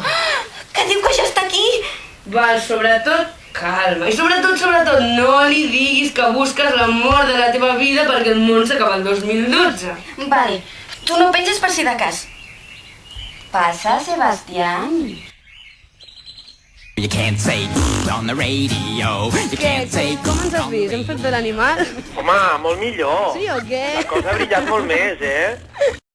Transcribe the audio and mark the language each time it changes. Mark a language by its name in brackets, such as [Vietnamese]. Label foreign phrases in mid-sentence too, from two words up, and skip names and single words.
[Catalan] Que diu que ja està aquí? Val, sobretot, calma. I sobretot, no li diguis que busques l'amor de la teva vida perquè el món s'acaba el 2012. Vale, tu no penges per si de cas. Passa, Sebastián. [English] You can't say on the radio. You can't say [Catalan] Com ens has vist? Hem fet de l'animal? Home, molt millor. Sí o què? La cosa ha brillat molt més, eh?